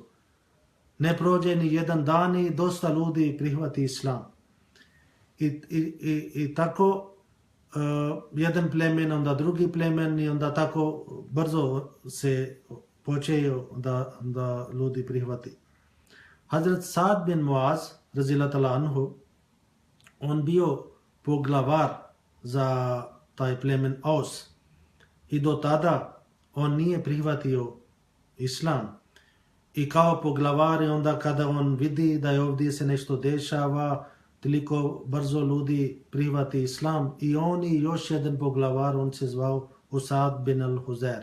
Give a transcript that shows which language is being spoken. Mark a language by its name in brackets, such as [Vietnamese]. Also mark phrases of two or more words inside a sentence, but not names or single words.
[Bosnian] Ne prođe ni jedan dan i dosta ljudi prihvati islam. I tako jedan plemen, onda drugi plemen i onda tako brzo se počeo da ljudi prihvati. Hazrat Sa'd bin Muaz, [Arabic] رضي الله تعالى عنه, [Bosnian] on bio poglavar za taj plemen Aus. I do tada on nije prihvatio islam. I kao poglavar onda kada on vidi da je ovdje se nešto dešava, toliko brzo ljudi prihvati islam i on i još jedan poglavar, on se zvao Usad bin al-Huzair.